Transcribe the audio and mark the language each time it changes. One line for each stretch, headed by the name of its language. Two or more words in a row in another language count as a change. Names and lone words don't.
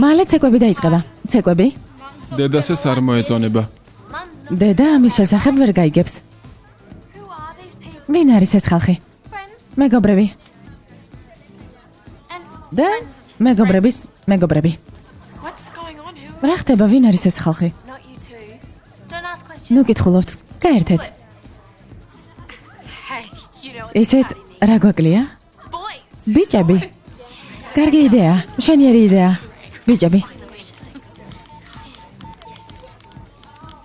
Georgian: მალე ცეკვები დაიწყება. ცეკვები? დედას ეს არ მოეწონება.
English: Mum's not.
Georgian: დედა ამის შესახებ ვერ გაიგებს.
English: Who are these people?
Georgian: ვინ არის ეს ხალხი?
English: Friends
Georgian: მეგობრები.
English: and
Georgian: და
English: friends of
Georgian: მეგობრების მეგობრები.
English: What's going on? Who?
Georgian: რა ხდება, ვინ არის ეს ხალხი?
English: Not you two. Don't ask questions.
Georgian: ნუ კითხულობთ. გაერთეთ.
English: Hey, you know
Georgian: ესეთ რა გვაკლია?
English: boys.
Georgian: ბიჭები. კარგი იდეა, მშენიერი იდეა. ბიჭები.